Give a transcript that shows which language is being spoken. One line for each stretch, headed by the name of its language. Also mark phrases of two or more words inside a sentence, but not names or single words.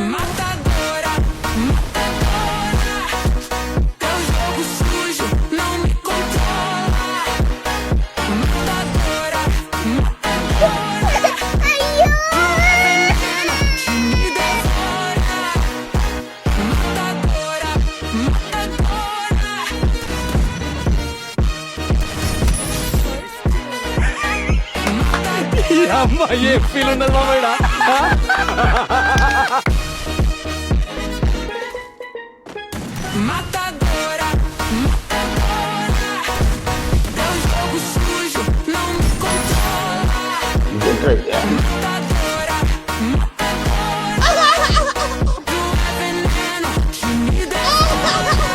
Portuguese: Matadora, matadora, teu jogo sujo não me controla. Matadora, matadora, veneno que me devora. Matadora, matadora.
Telugu: అమ్మా ఏ ఫీల్ ఉన్నది మామయ్య.
Portuguese: Matadora, matadora, teu jogo sujo não me controla. Matadora, matadora, tu é veneno que me devora.